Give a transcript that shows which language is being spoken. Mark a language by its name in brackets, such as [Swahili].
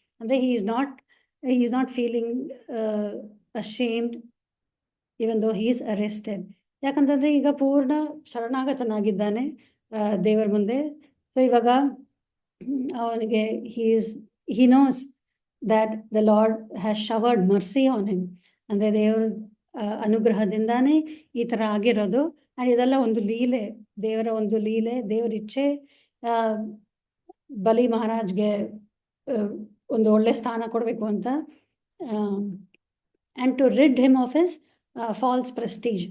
[English] ಅಂದರೆ he is not feeling ashamed even though he is arrested. [Kannada] ಯಾಕಂತಂದರೆ ಈಗ ಪೂರ್ಣ ಶರಣಾಗತನಾಗಿದ್ದಾನೆ ದೇವರ ಮುಂದೆ. ಸೊ ಇವಾಗ ಅವನಿಗೆ [English] he knows that the Lord has showered mercy on him. [Kannada] ಅಂದರೆ ದೇವರ ಅನುಗ್ರಹದಿಂದಾನೇ ಈ ಥರ ಆಗಿರೋದು. ಆ್ಯಂಡ್ ಇದೆಲ್ಲ ಒಂದು ಲೀಲೆ, ದೇವರ ಒಂದು ಲೀಲೆ, ದೇವರ ಇಚ್ಛೆ. ಬಲಿ ಮಹಾರಾಜ್ಗೆ ಒಂದು ಒಳ್ಳೆ ಸ್ಥಾನ ಕೊಡಬೇಕು ಅಂತ, [English] And to rid him of his false prestige.